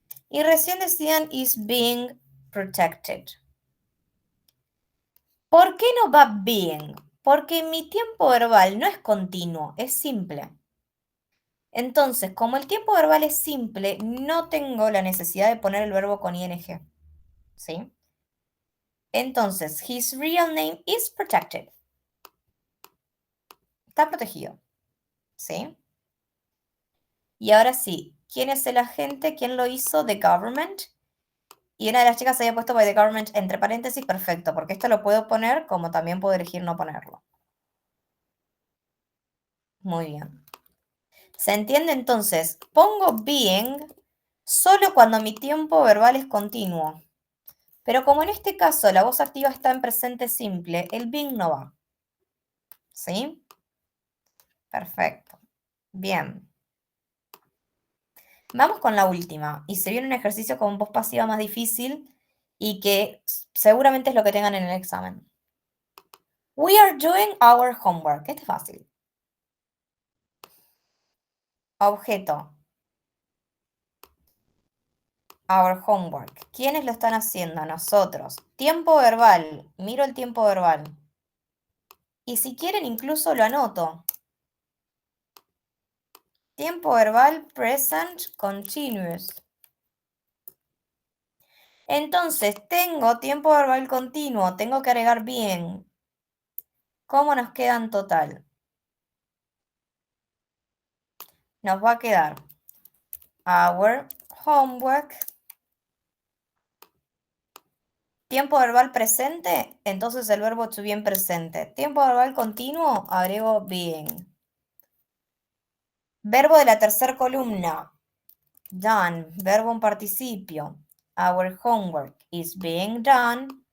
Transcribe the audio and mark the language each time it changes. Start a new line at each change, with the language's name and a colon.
Spanish: Y recién decían
English: is being protected.
Spanish: ¿Por qué no va being? Porque mi tiempo verbal no es continuo, es simple. Entonces, como el tiempo verbal es simple, no tengo la necesidad de poner el verbo con ing. ¿Sí?
English: Entonces, his real name is protected.
Spanish: Está protegido. ¿Sí? Y ahora sí, ¿quién es el agente? ¿Quién lo hizo?
English: The government.
Spanish: Y una de las chicas había puesto
English: by the government
Spanish: entre paréntesis, perfecto, porque esto lo puedo poner como también puedo elegir no ponerlo. Muy bien. ¿Se entiende entonces? Pongo being solo cuando mi tiempo verbal es continuo. Pero como en este caso la voz activa está en presente simple, el being no va. ¿Sí? Perfecto. Bien. Vamos con la última. Y se viene un ejercicio con voz pasiva más difícil y que seguramente es lo que tengan en el examen.
English: We are doing our homework.
Spanish: Este es fácil. Objeto.
English: Our homework.
Spanish: ¿Quiénes lo están haciendo? Nosotros. Tiempo verbal. Miro el tiempo verbal. Y si quieren, incluso lo anoto. Tiempo verbal present continuous. Entonces, tengo tiempo verbal continuo. Tengo que agregar bien. ¿Cómo nos queda en total? Nos va a quedar
English: our homework.
Spanish: Tiempo verbal presente, entonces el verbo to be en presente. Tiempo verbal continuo, agrego being. Verbo de la tercera columna, done, verbo en participio.
English: Our homework is being done.